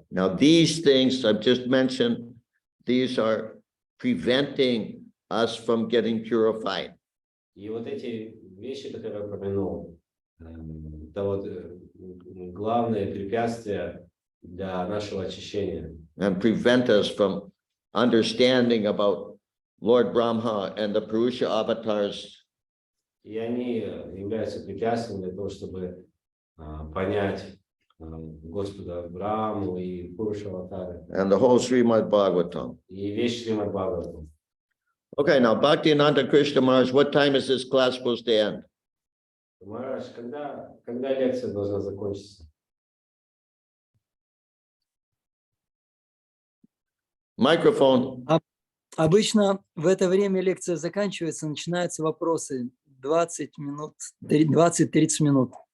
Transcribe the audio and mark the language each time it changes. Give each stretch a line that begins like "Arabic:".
English: Now these things I've just mentioned, these are preventing us from getting purified.
Russian: И вот эти вещи, которые я упомянул, это вот главное препятствие для нашего очищения.
English: And prevent us from understanding about Lord Brahma and the Purusha avatars.
Russian: И они являются препятствием для того, чтобы понять Господа Браму и Пуруша аватары.
English: And the whole Srimad Bhagavatam.
Russian: И весь Шримад Бхагаватам.
English: Okay, now Bhaktivedanta Krishna Maharaj, what time is this class supposed to end?
Russian: Махарадж, когда лекция должна закончиться?
English: Microphone.
Russian: Обычно в это время лекция заканчивается, начинаются вопросы 20 минут, 20-30 минут.